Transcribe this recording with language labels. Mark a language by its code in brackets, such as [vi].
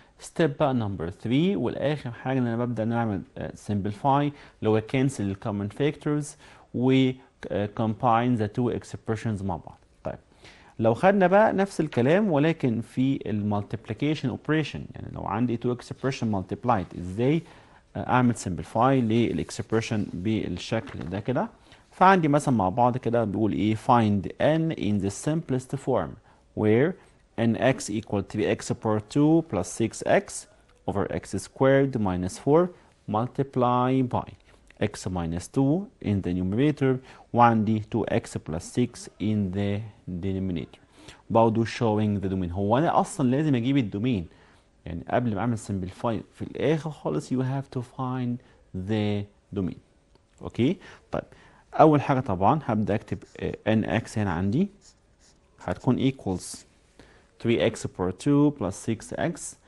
[ar] ستيب بقى نمبر 3 والاخر حاجه ان انا ببدا ان انا اعمل simplify اللي هو cancel ال common factors و [en] combine the two expressions [ar] مع بعض. طيب لو خدنا بقى نفس الكلام ولكن في المالتيبليكيشن اوبريشن، يعني لو عندي two expression multiplied ازاي اعمل simplify للاكسبريشن بالشكل ده كده. فعندي مثلا مع بعض كده بيقول ايه [en] find n in the simplest form where nx equal 3x power 2 plus 6x over x squared minus 4 multiply by x minus 2 in the numerator [ar] وعندي [en] 2x plus 6 in the denominator. برضه showing the domain. [ar] هو انا اصلا لازم اجيب الدومين، يعني قبل ما اعمل simplify في الاخر خالص [en] you have to find the domain. [ar] اوكي طيب اول حاجه طبعا هبدا اكتب nx هنا عندي هتكون equals 3x power 2 plus 6x.